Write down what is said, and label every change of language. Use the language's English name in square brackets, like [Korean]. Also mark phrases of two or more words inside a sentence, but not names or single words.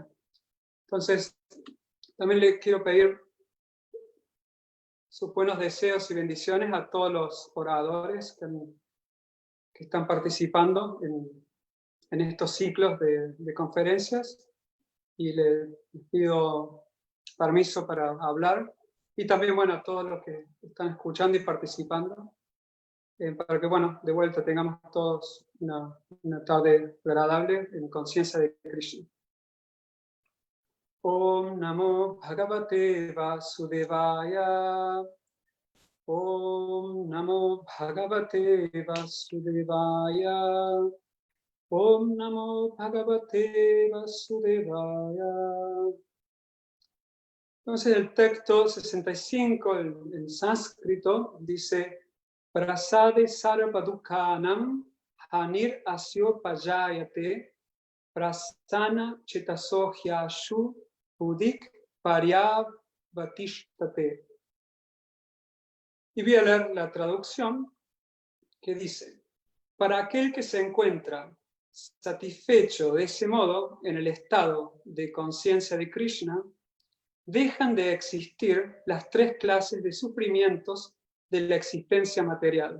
[Spanish] Entonces, también le quiero pedir sus buenos deseos y bendiciones a todos los oradores que están participando en estos ciclos de conferencias, y les pido permiso para hablar, y también, bueno, a todos los que están escuchando y participando, para que, bueno, de vuelta tengamos todos una tarde agradable en conciencia de Krishna. [Sanskrit] Om Namo Bhagavate Vasudevaya. Om Namo Bhagavate Vasudevaya. Om Namo Bhagavate Vasudevaya. [Spanish] Entonces el texto 65 en sánscrito dice: [Sanskrit] Prasade sarvadukhanam hanir asyo pajayate prasana chetasohyashu budik paryavatistate. [Spanish] Y voy a leer la traducción que dice: para aquel que se encuentra satisfecho de ese modo en el estado de conciencia de Krishna, dejan de existir las tres clases de sufrimientos de la existencia material.